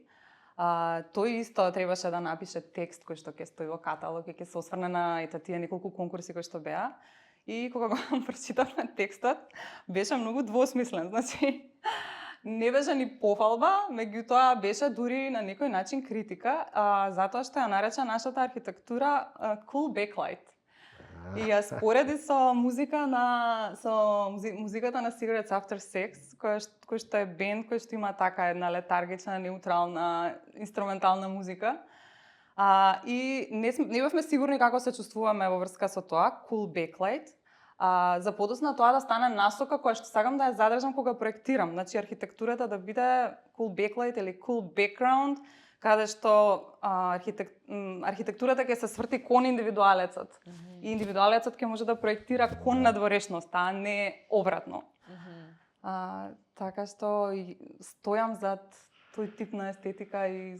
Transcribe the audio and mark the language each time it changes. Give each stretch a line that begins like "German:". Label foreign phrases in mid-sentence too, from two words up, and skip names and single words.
Macedonian: Тој исто требаше да напише текст кој што ќе стои во каталог и ќе се осврне на тие неколку конкурси кои што беа. И кога го прочитавме текстот, беше многу двосмислен. Значи, не беше ни пофалба, меѓутоа беше дури на некој начин критика, затоа што ја нарече нашата архитектура
English: cool backlight.
Macedonian: И ја спореди со музиката на Cigarettes After Sex, кој што е бенд кој што има така една летаргична, неутрална, инструментална музика. И не бевме сигурни како се чувствуваме во врска со тоа,
English: cool backlight.
Macedonian: За подоцна тоа да стане насока која што сакам да ја задржам кога проектирам. Значи архитектурата да биде
English: cool backlight
Macedonian: или
English: cool background,
Macedonian: каде што архитектурата ќе се сврти кон индивидуалецот. И индивидуалецот ќе може да проектира кон надворешноста, а не обратно. Така што стојам зад тој тип на естетика и